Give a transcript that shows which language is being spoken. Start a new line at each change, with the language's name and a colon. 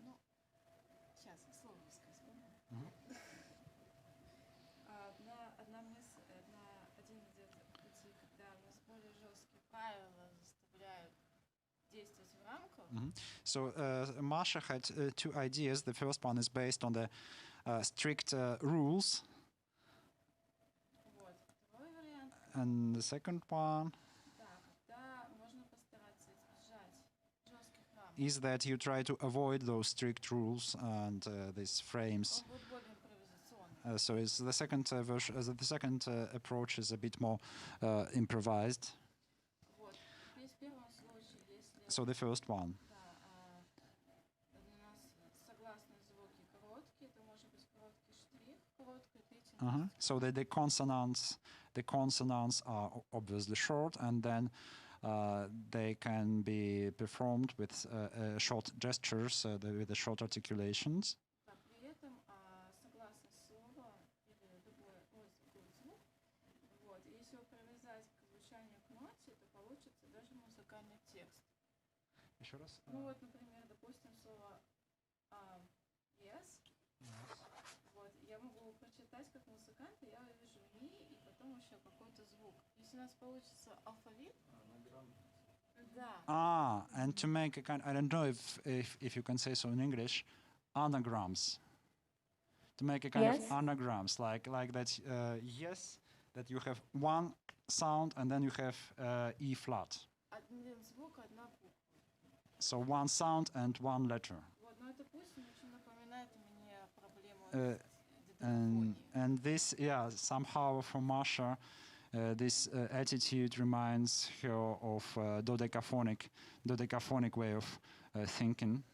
Russian: Ну, сейчас слово скажу. Одна мысль, один идет по пути, когда у нас более жесткие правила заставляют действовать в рамках.
English: So Masha had two ideas. The first one is based on the strict rules,
Russian: Вот. Второй вариант,
English: and the second one
Russian: да, когда можно постараться избежать жестких рамок.
English: is that you try to avoid those strict rules and these frames.
Russian: Он будет более импровизационный.
English: So it's the second version. The second approach is a bit more improvised.
Russian: Вот. Теперь в первом случае, если
English: So the first one.
Russian: да, у нас согласные звуки короткие, то может быть короткий штрих, короткая длительность.
English: So the consonants are obviously short, and then they can be performed with short gestures, with the short articulations.
Russian: Да, при этом согласность слова или любой звук, вот, если его привязать к звучанию к ноте, то получится даже музыкальный текст. Еще раз. Ну вот, например, допустим, слово yes. Вот, я могу прочитать как музыкант, и я вижу ми, и потом еще какой-то звук. Если у нас получится алфавит, да.
English: And to make a kind, I don't know if you can say so in English, anagrams. To make a kind of anagrams, like that. Yes, that you have one sound and then you have E flat.
Russian: Один звук, одна буква.
English: So one sound and one letter.
Russian: Вот, но это пусть очень напоминает мне проблему
English: And this, somehow for Masha, this attitude reminds her of dodecaphonic way of thinking.